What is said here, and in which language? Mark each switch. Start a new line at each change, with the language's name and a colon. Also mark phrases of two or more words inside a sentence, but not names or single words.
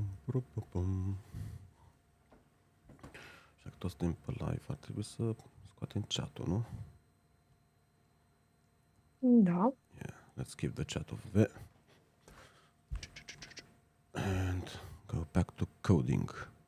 Romanian: Așa că toți suntem pe live, ar trebui să scoatem chat-ul, nu? Da.
English: Yeah, let's keep the chat over there. And go back to coding.